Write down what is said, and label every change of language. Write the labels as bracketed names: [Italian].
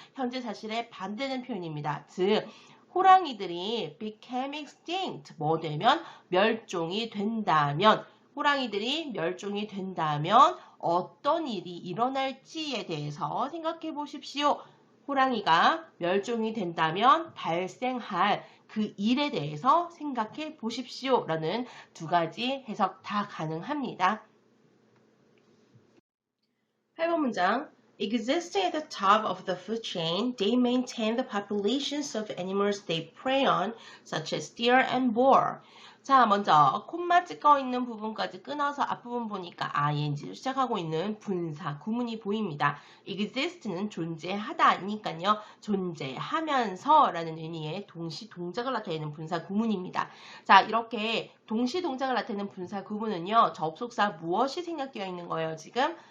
[Korean] 현재 사실에 반대된 표현입니다. 즉 호랑이들이 [English] became extinct [Korean] 뭐 되면 멸종이 된다면 호랑이들이 멸종이 된다면 어떤 일이 일어날지에 대해서 생각해 보십시오. 호랑이가 멸종이 된다면 발생할 그 일에 대해서 생각해 보십시오. 라는 두 가지 해석 다 가능합니다. 8번 문장. [English] Existing at the top of the food chain, they maintain the populations of animals they prey on, such as deer and boar. [Korean] 자, 먼저 콤마 찍어 있는 부분까지 끊어서 앞부분 보니까 ing를 시작하고 있는 분사 구문이 보입니다. exist는 존재하다니까요. 존재하면서 라는 의미의 동시 동작을 나타내는 분사 구문입니다. 자, 이렇게 동시 동작을 나타내는 분사 구문은요. 접속사 무엇이 생략되어 있는 거예요, 지금?